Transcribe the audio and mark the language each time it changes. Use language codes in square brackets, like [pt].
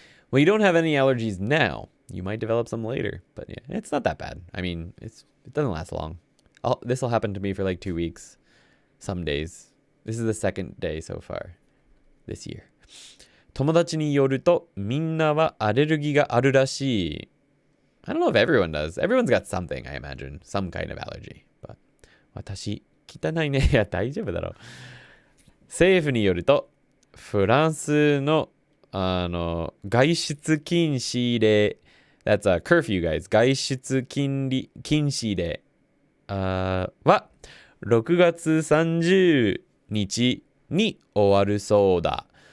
[en] Well, you don't have any allergies now. You might develop some later, but yeah, it's not that bad. I mean, it doesn't last long. This will happen to me for 2 weeks, some days. This is the second day so far this year. [ja] 友達によると、みんなはアレルギーがあるらしい。 [en] I don't know if everyone does. Everyone's got something, I imagine. Some kind of allergy. [ja] But 私、汚いね。いや、大丈夫だろう。政府によると、フランスの、外出禁止令。 [en] That's a curfew, guys. [ja] 外出禁止令は6月30日に終わるそうだ。